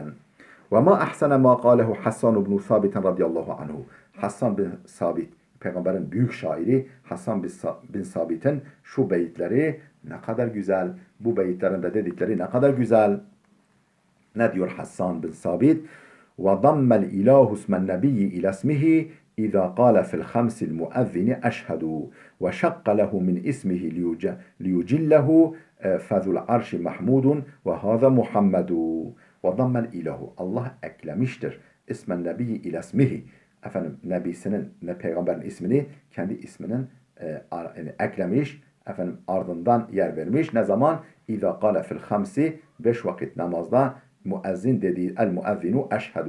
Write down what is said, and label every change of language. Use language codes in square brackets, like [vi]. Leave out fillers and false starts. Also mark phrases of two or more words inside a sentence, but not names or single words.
[ar] وما أحسن ما قاله حسان بن ثابت رضي الله عنه. [tr] Hassan bin Sabit, peygamberin büyük şairi Hassan bin Sabit'in şu beyitleri ne kadar güzel. Bu beyitlerinde dedikleri ne kadar güzel. Ne diyor Hassan bin Sabit? [ar] وَضَمَّ الْإِلَٰهُ اسْمَ النَّبِيِّ إِلَى اسْمِهِ إِذَا قَالَ فِي الْخَمْسِ الْمُؤَذِّنِ أَشْهَدُ وَشَقَّ لَهُ مِنْ اسْمِهِ لِيُجِلَّهُ فَذُو الْعَرْشِ مَحْمُودٌ وَهَذَا مُحَمَّدُ وَضَمَّ الْإِلَٰهُ. [tr] Allah eklemiştir. [ar] اسم النبي إلى اسمه. [tr] Efendim nebisinin, peygamberin ismini kendi isminin yani eklemiş. Efendim ardından yer vermiş. Ne zaman? [ar] إذا قال في الخمس, [tr] 5 vakit namazda müezzin dediği, [ar] المؤذن أشهد.